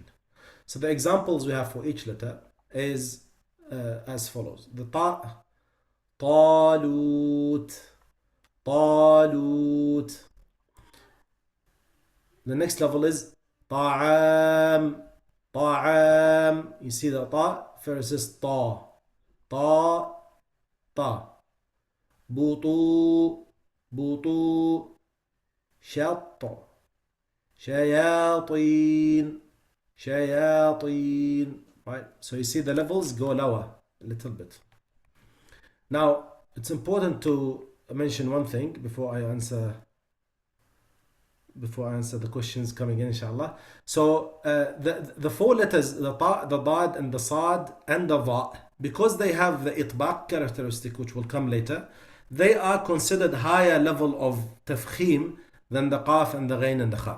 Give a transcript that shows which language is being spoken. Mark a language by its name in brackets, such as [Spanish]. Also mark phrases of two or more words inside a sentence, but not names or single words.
[English] So the examples we have for each letter is as follows. The ta, talut, talut. The next level is ta'am, ta'am. You see the ta versus ta, ta, ta. Butu, butu. [Arabic] شط شياطين شياطين. [English] Right, so you see the levels go lower a little bit. Now it's important to mention one thing before I answer the questions coming in, inshallah. So the 4 letters, the ta, the dad, and the sad, and the va, because they have the itbaq characteristic, which will come later, they are considered higher level of tafkhim than the qaf and the ghain and the kha.